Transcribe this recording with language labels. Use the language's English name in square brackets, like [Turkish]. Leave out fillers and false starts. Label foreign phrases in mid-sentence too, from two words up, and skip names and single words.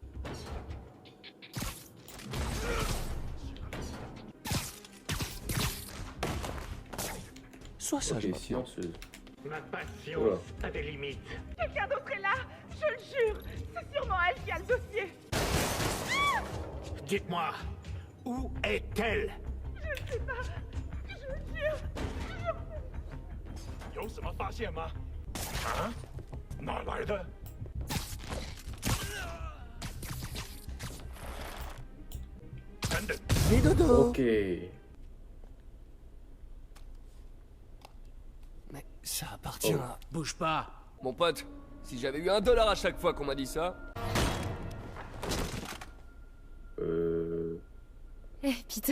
[French] Sois sage Ok, maintenant. silencieuse. Ma patience Voilà. a des limites. Quelqu'un d'autre est là. Je le jure. C'est sûrement elle qui a le dossier. Dites-moi, où est-elle? Je le jure. [Chinese] 有什么发现吗？啊？哪来的？ 等等， [French] Les dodos. Ok. Mais ça appartient à... Bouge pas. Mon pote, si j'avais eu $1 à chaque fois qu'on m'a dit ça... Eh, Peter,